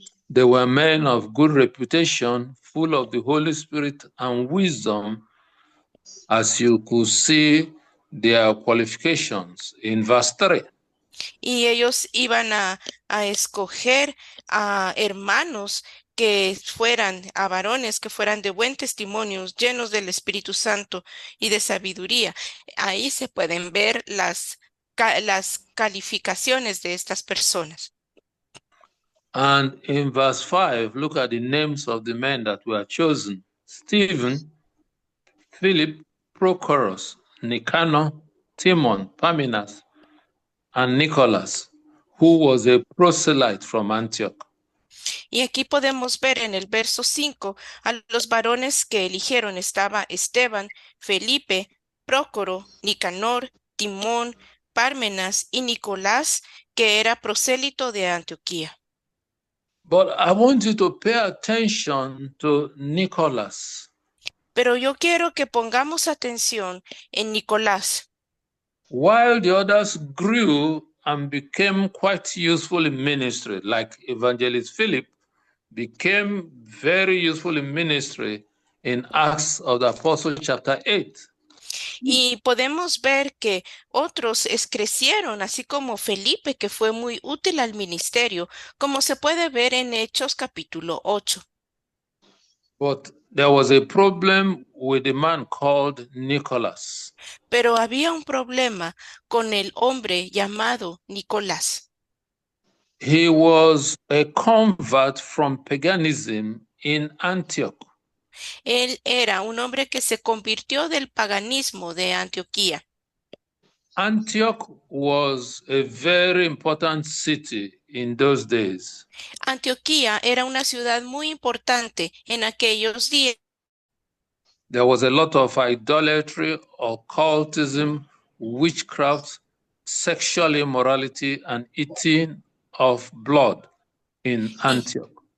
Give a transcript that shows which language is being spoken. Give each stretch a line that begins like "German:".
English: They were men of good reputation, full of the Holy Spirit and wisdom, as you could see their qualifications in verse 3.
Spanish: Y ellos iban a escoger a hermanos que fueran, a varones que fueran de buen testimonio, llenos del Espíritu Santo y de sabiduría. Ahí se pueden ver las calificaciones de estas personas.
English: And in verse 5, look at the names of the men that were chosen: Stephen, Philip, Prochorus, Nicanor, Timon, Parmenas, and Nicholas, who was a proselyte from Antioch.
Spanish: Y aquí podemos ver en el verso 5 a los varones que eligieron. Estaba Esteban, Felipe, Prócoro, Nicanor, Timón, Pármenas y Nicolás, que era prosélito de Antioquía.
English: But I want you to pay attention to Nicholas.
Spanish: Pero yo quiero que pongamos atención en Nicolás.
English: While the others grew and became quite useful in ministry, like Evangelist Philip became very useful in ministry in Acts of the Apostle chapter 8.
Spanish: Y podemos ver que otros crecieron, así como Felipe, que fue muy útil al ministerio, como se puede ver en Hechos capítulo 8.
English: But there was a problem with a man called Nicholas.
Spanish: Pero había un problema con el hombre llamado Nicolás.
English: He was a convert from paganism in Antioch.
Spanish: Él era un hombre que se convirtió del paganismo de Antioquía.
English: Antioch was a very important city in those days.
Spanish: Antioquía era una ciudad muy importante en aquellos días.
English: There was a lot of idolatry, occultism, witchcraft, sexual immorality, and eating of blood in Antioch.